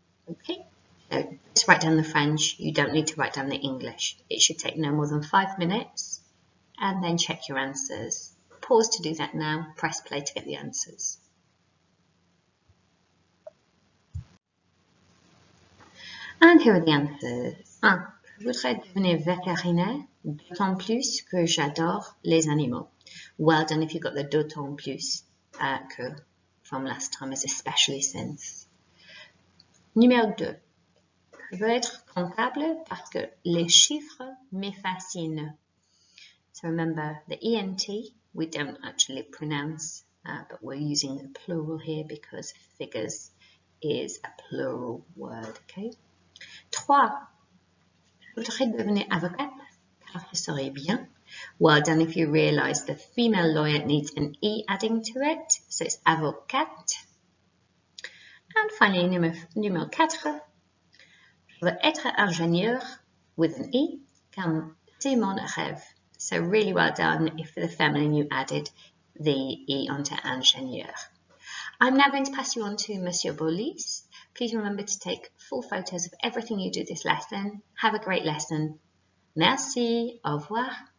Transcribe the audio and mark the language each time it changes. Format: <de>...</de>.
<en>Okay, so just write down the French. You don't need to write down the English. It should take no more than 5 minutes, and then check your answers. Pause to do that now. Press play to get the answers. And here are the answers.</en> <fr>1. Je voudrais devenir vétérinaire, d'autant plus que j'adore les animaux.</fr> <en>Well done if you got the</en> <fr>d'autant plus que</fr> <en>from last time, as especially since.</en> <fr>Numéro 2. Je veux être comptable parce que les chiffres me fascinent.</fr> <en>So remember the ENT, we don't actually pronounce, but we're using the plural here because figures is a plural word, okay?</en> <fr>3. Je voudrais devenir avocate car je serais bien.</fr> <en>Well done if you realise the female lawyer needs an E adding to it, so it's avocate. And finally, numéro 4.</en> <fr>Je veux être ingénieur</fr> <en>with an E,</en> <fr>car c'est mon rêve.</fr> <en>So really well done if for the feminine you added the E onto ingénieur. I'm now going to pass you on to Mr Bolis. Please remember to take full photos of everything you do this lesson. Have a great lesson.</en> <fr>Merci. Au revoir.</fr>